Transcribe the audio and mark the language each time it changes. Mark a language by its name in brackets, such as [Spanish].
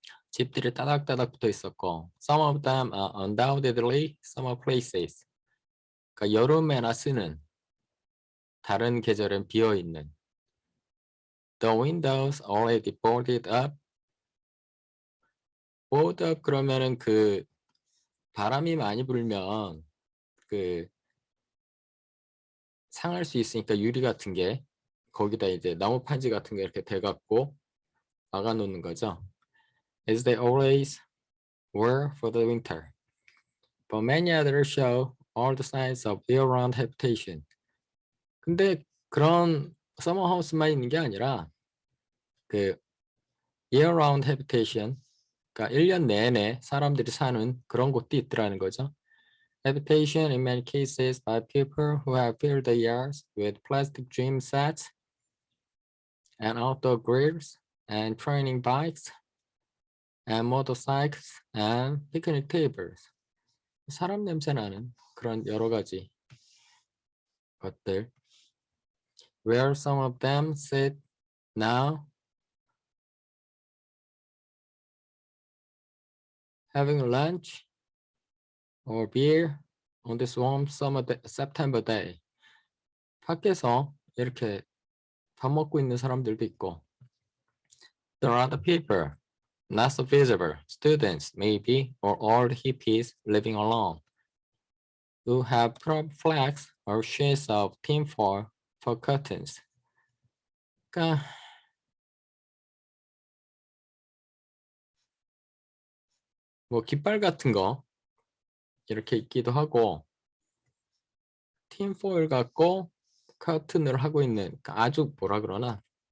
[Korean] 집들이 따닥따닥 붙어 있었고 [English] Some of them are undoubtedly summer places. [Korean] 그러니까 여름에나 쓰는 다른 계절엔 비어 있는 [English] The windows already boarded up. [Korean] board up 그러면은 그 바람이 많이 불면 그 상할 수 있으니까 유리 같은 게 거기다 이제 나무 판지 같은 게 이렇게 대갖고 막아 놓는 거죠. [English] As they always were for the winter. But many others show all the signs of year-round habitation. [Korean] 근데 그런 서머 하우스만 있는 게 아니라 그 year-round habitation, 그러니까 1년 내내 사람들이 사는 그런 곳도 있더라는 거죠. [English] Habitation in many cases by people who have filled the yards with plastic gym sets and outdoor grills and training bikes and motorcycles and picnic tables. [Korean] 사람 냄새 나는 그런 여러 가지 것들. [English] Where some of them sit now having lunch or beer on this warm September day. [Korean] 밖에서 이렇게 밥 먹고 있는 사람들도 있고. [English] There are other people, not so visible, students maybe, or old hippies living alone, who have put up flags or sheets of tinfoil for curtains. [Korean] 그러니까 뭐 깃발 같은 거 이렇게 있기도 하고 tinfoil 갖고 커튼을 하고 있는 그러니까 아주 뭐라 그러나